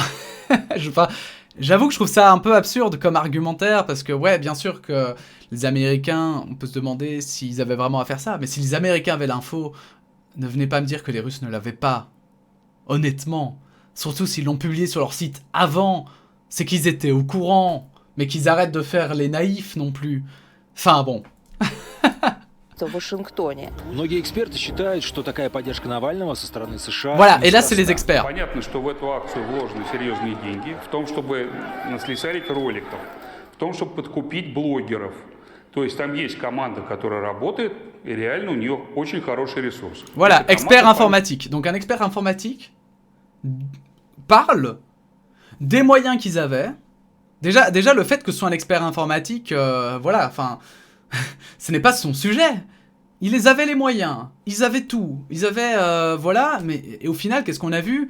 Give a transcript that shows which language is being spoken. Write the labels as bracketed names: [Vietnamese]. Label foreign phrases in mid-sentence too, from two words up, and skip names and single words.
[French] J'avoue que je trouve ça un peu absurde comme argumentaire, parce que ouais, bien sûr que les Américains, on peut se demander s'ils avaient vraiment à faire ça, mais si les Américains avaient l'info, ne venez pas me dire que les Russes ne l'avaient pas. Honnêtement. Surtout s'ils l'ont publié sur leur site avant, c'est qu'ils étaient au courant, mais qu'ils arrêtent de faire les naïfs non plus. Enfin bon... [Russian] в Вашингтоне. Многие эксперты считают, что такая поддержка Навального со стороны США... [French] Voilà, et là c'est les experts. [Russian] Понятно, что в эту акцию вложены серьезные деньги, в том, чтобы наслесарить роликов, в том, чтобы подкупить блогеров. То есть там есть команда, которая работает, [French] et réellement, [Russian] у нее очень хороший ресурс. [French] Voilà, expert informatique. Donc un expert informatique parle des moyens qu'ils avaient. Déjà le fait que ce soit un expert informatique, voilà, enfin, ce n'est pas son sujet. Ils avaient les moyens, ils avaient tout, ils avaient, voilà, mais et au final, qu'est-ce qu'on a vu?